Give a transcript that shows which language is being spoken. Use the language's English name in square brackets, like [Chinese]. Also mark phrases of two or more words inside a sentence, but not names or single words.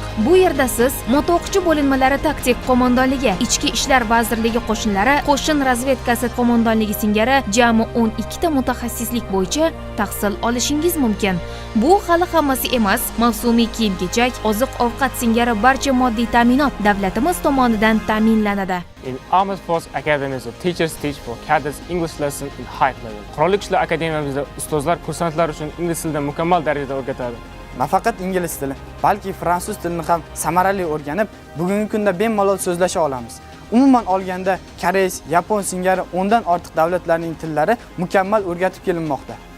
[Uzbek] Bu yerda siz motoo'qchi bo'linmalari taktik qo'mondonligi, ichki ishlar vazirligi qo'shinlari, qo'shin razvedkasi qo'mondonligi singari jami 12 ta mutaxassislik bo'yicha tahsil olishingiz mumkin. Bu hali hammasi emas. Mavsumiy kiyim-kechak, oziq-ovqat singari barcha moddiy ta'minot davlatimiz tomonidan ta'minlanadi. [English] In Armed Force Academy, teachers teach for cadets English lesson in high level. [Uzbek] Qurolli Kuchlar Akademiyamizda ustozlar kursantlar uchun ingliz tilida mukammal darajada o'rgatadi. Nafaqat ingliz tili, balki fransuz tilini ham samarali o'rganib, bugungi kunda bemalol so'zlasha olamiz. Umuman olganda, koreys, yapon singari 10 dan ortiq davlatlarning tillari mukammal o'rgatib kelinmoqda.